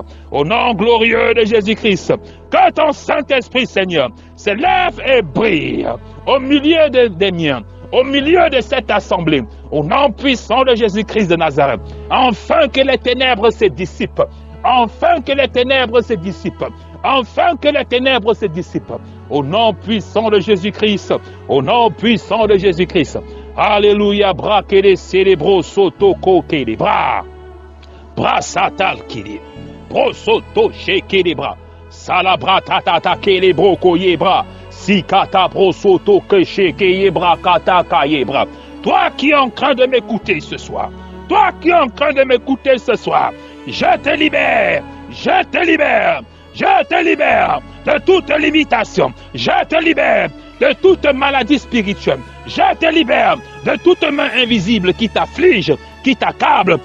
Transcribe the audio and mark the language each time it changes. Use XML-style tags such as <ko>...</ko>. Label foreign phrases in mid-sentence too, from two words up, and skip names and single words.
<fr>Au nom glorieux de Jésus-Christ. Que ton Saint-Esprit, Seigneur, s'élève et brille au milieu des miens, au milieu de cette assemblée, au nom puissant de Jésus-Christ de Nazareth. Enfin que les ténèbres se dissipent. Enfin que les ténèbres se dissipent. Enfin que les ténèbres se dissipent. Au nom puissant de Jésus-Christ. Au nom puissant de Jésus-Christ. Alléluia. Bra kele célébro soto kokele bra. Bra satal kili. Bro soto shekele bra. Salabra tatata kele bro koye bra. Sikata bro soto ke shekeye bra kata kaye bra. Toi qui es en train de m'écouter ce soir. Toi qui es en train de m'écouter ce soir. Je te libère. Je te libère. Je te libère de toute limitation. Je te libère de toute maladie spirituelle. Je te libère de toute main invisible qui t'afflige, qui t'accable.</fr>